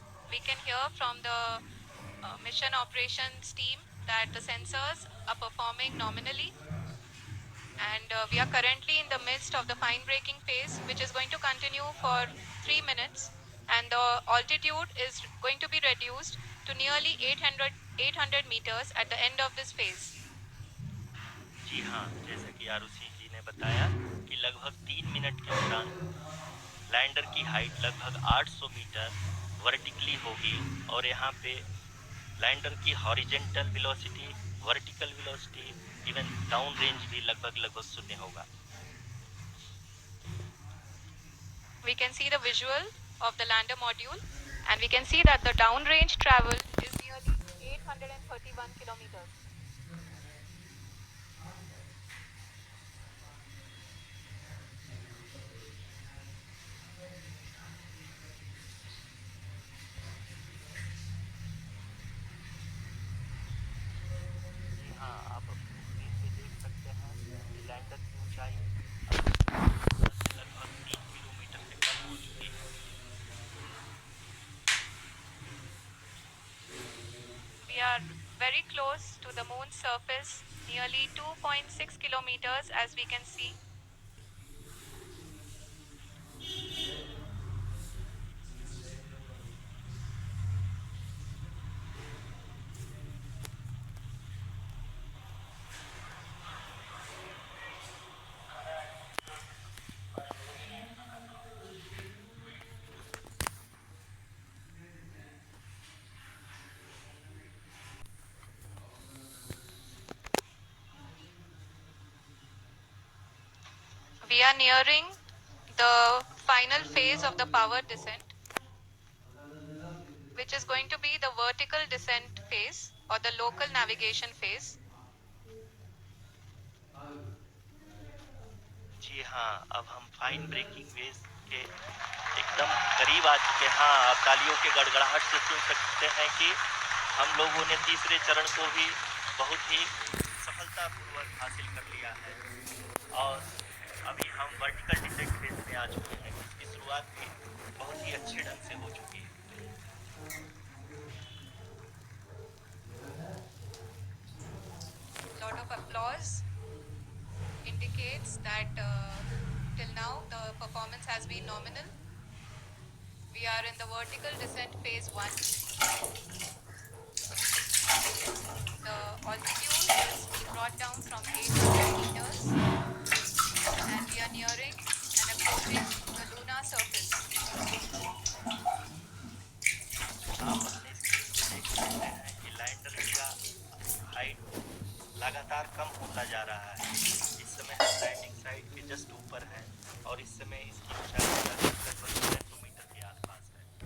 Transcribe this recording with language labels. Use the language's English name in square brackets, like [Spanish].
[English] We can hear from the mission operations team that the sensors are performing nominally, and we are currently in the midst of the fine braking phase, which is going to continue for 3 minutes, and the altitude is going to be reduced to nearly 800 meters at the end of this phase. [Hindi] जी हाँ, जैसा कि आरुषि जी ने बताया कि लगभग 3 minute के उपरांत lander की हाइट लगभग 800 मीटर वर्टिकली होगी और यहाँ पे लैंडर की horizontal velocity, vertical velocity, even down range भी लगभग लगभग शून्य होगा। [English] We can see the visual of the lander module, and we can see that the downrange travel is nearly 831 kilometers. [Hindi] जी हाँ, आप अपनी स्क्रीन पे देख सकते हैं कि लैंडर की ऊंचाई से लगभग 3 किलोमीटर से कम हो चुकी है। [English] We are very close to the moon's surface, nearly 2.6 kilometers, as we can see. We are nearing the final phase of the power descent, which is going to be the vertical descent phase or the local navigation phase. [Hindi] जी हाँ, अब हम fine breaking veg के एकदम करीब आ चुके हैं। हाँ, आप तालियों के गड़गड़ाहट से सुन सकते हैं कि हम लोगों ने तीसरे चरण को भी बहुत ही सफलतापूर्वक हासिल कर लिया है और अभी हम वर्टिकल डिसेंट फेज में आ चुके हैं, जिसकी शुरुआत भी बहुत ही अच्छे ढंग से हो चुकी है। [English] Lot of applause indicates that till now the performance has been nominal. We are in the vertical descent phase 1. The altitude is being brought down from 800 meters, and we are nearing and approaching the lunar surface. [Hindi] आप अपने screen पे देख सकते हैं कि lander का height लगातार कम होता जा रहा है। इस समय हम लैंडिंग साइट के जस्ट ऊपर हैं और इस समय इसकी ऊंचाई लगभग लगभग 600 मीटर के आसपास है।